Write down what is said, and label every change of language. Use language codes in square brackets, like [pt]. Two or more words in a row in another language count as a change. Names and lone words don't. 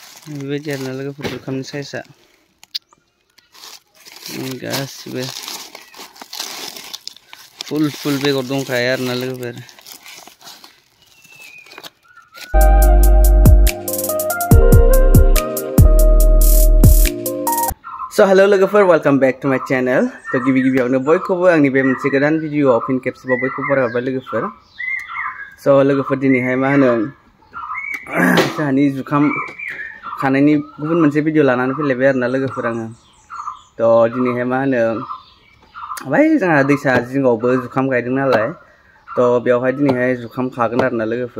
[brx] बेबायदि आरोना लोगोफोर जुखामनि साइजआ गासिबो फुल बेगर दंखायो आरोना लोगोफोर। [en] So hello लोगोफोर, welcome back to my channel. [brx] तो गिबियावनो बयखौबो आंनि बे मोनसे गोदान भिडिअआव फिन खेबसेबाव बयखौबो बरायहरबाय लोगोफोर। स' लोगोफोर दिनैहाय मा होनो जोंहानि जुखाम खानायनि गुबुन मोनसे भिडिअ लानानै फैलायबाय आरोना लोगोफोर आङो। तो दिनैहाय मा होनो ओमफ्राय जोंहा दैसा जिङावबो जुखाम गायदों नालाय, तो बेवहाय दिनैहाय जुखाम खागोन आरोना लोगोफोर।